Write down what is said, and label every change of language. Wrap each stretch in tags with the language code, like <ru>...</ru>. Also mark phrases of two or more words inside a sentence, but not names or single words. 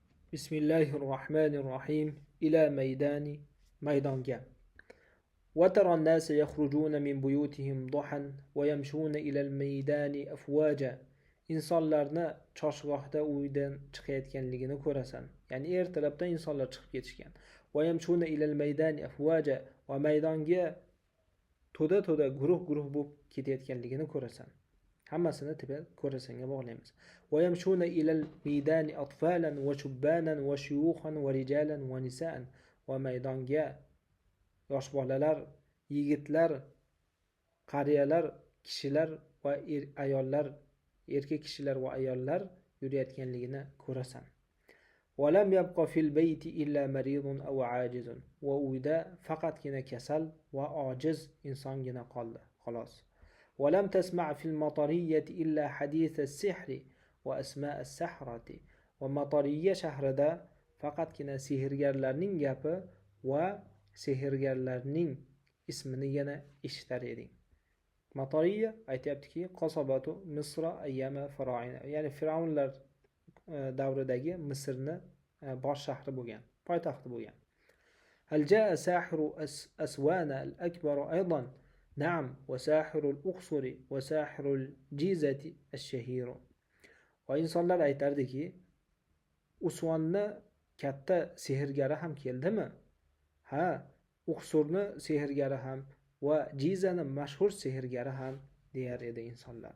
<ar>بسم الله الرحمن الرحيم. إلى الميدان</ar> <uz>maydonga.</uz> <ar>وترى الناس يخرجون من بيوتهم ضحى ويمشون إلى الميدان أفواجا.</ar> <uz>insonlarni choshgohda uydan chiqayotganligini ko'rasan. Ya'ni ertalabdan insonlar chiqib ketishgan.</uz> <ar>ويمشون إلى الميدان أفواجا</ar> <uz>va maydonga to'da guruh bo'lib ketayotganligini ko'rasan. Hammasini ko'rasanga bog'laymiz.</uz> <ar>ويمشون إلى الميدان أطفالا وشبانا وشيوخا ورجالا ونساء.</ar> <uz>va maydonga yosh bolalar, yigitlar, qariyalar, kishilar va ayollar, erkak kishilar va ayollar yurayotganligini ko'rasan.</uz> <ar>وَلَمْ يَبْقَ فِي الْبَيْتِ إِلَّا مَرِيضٌ أَوْ عَاجِزٌ.</ar> <uz>va uyda faqatgina kasal va ojiz insongina qoldi, xolos.</uz> <ar>وَلَمْ تَسْمَعْ فِي الْمَطَرِيَّةِ إِلَّا حَدِيثَ السِّحْرِ وَأَسْمَاءَ السَّحْرَةِ.</ar> <uz>va Matoriyya shahrida faqatgina sehrgarlarning gapi va sehrgarlarning ismini yana eshitar eding. Matoriyya aytayaptiki,</uz> <ar>قصبة مصر أيام الفراعنة,</ar> <uz>ya'ni Firavnlar davridagi Misrni bosh shahri bo'lgan, poytaxti bo'lgan.</uz> <ar>هل جاء ساحر أسوان الأكبر أيضا. نعم، وساحر الأقصر وساحر الجيزة الشهير.</ar> <uz>Va insonlar aytardiki, Usvonni katta sehrgari ham keldimi? Ha, Uqsurni sehrgari ham va Jizani mashhur sehrgari ham deyar edi insonlar.</uz>